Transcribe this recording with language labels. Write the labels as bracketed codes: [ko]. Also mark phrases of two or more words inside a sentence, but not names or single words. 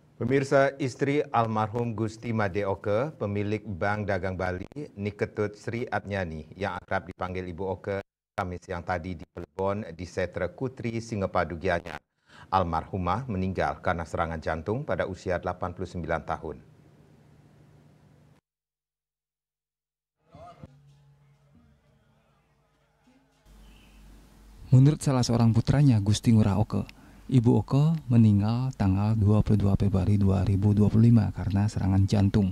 [id] Pemirsa, istri almarhum Gusti Madeoke, pemilik Bank Dagang Bali, Niketut Sri Atnyani, yang akrab dipanggil Ibu Oke, Kamis yang tadi di Plebon di Setra Kutri Singapadu Gianyar. Almarhumah meninggal karena serangan jantung pada usia 89 tahun. Menurut salah seorang putranya, Gusti Ngurah Oke, Ibu Oke meninggal tanggal 22 Februari 2025 karena serangan jantung.